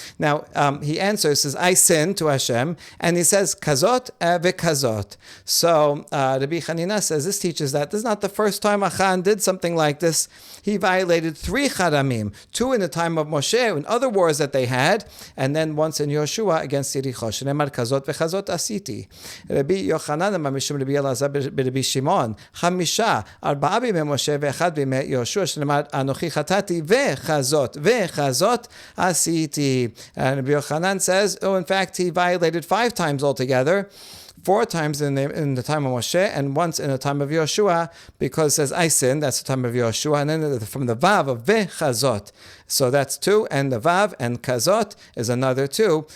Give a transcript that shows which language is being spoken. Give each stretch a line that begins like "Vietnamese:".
English: Now, he answers, says, I sinned to Hashem, and he says,
Hebrew: kazot v'kazot.
English: So, Rabbi Chanina says, this teaches that this is not the first time Achan did something like this. He violated 3 charamim, 2 in the time of Moshe, in other wars that they had, and then once in Yehoshua against Yericho,
Hebrew: shenemar kazot v'chazot asiti. Rabbi Yochanan mishum Rabbi Elazar b'Rabbi Shimon, 5, 4 בימי משה ו1 בימי יהושע, שנאמר אנוכי חטאתי וחזות עשיתי.
English: And Rabbi Yochanan says, in fact, he violated 5 times altogether. 4 times in the time of Moshe, and once in the time of Yehoshua, because it says, I sinned, that's the time of Yehoshua, and then from the Vav of Vechazot. So that's 2, and the Vav and Kazot is another 2.